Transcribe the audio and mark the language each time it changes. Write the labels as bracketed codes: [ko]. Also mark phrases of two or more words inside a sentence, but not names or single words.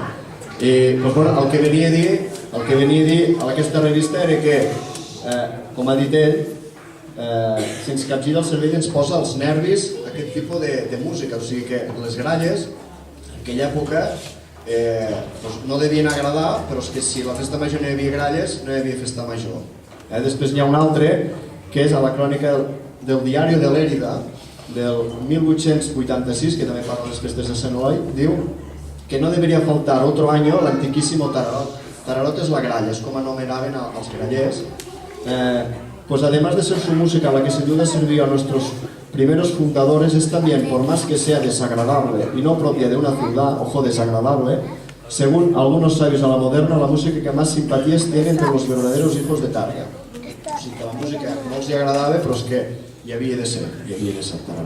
[ca] El que venia a dir a aquesta revista era que, com ha dit ell, si ens capgira el cervell ens posa els nervis aquest tipus de música, o sigui que les gralles en aquella època no devien agradar, però és que si a la festa major no hi havia gralles, no hi havia festa major. Després n'hi ha un altre, que és a la crònica del diari de l'Èrida, del 1886, que també parla de les festes de Sant Eloi, diu que [es] no debería faltar otro año el antiquísimo tararot. Tararot es la gralla, es como anomenaban [ca] als grallers. [es] Pues además de ser su música la que sin duda sirvió a nuestros primeros fundadores, es también, por más que sea desagradable y no propia de una ciudad, ojo, desagradable, según algunos sabios a la moderna, la música que más simpatías tiene entre los verdaderos hijos de Tàrrega. [ca] O sigui que la música no els agradava, però és que hi havia de ser tararot.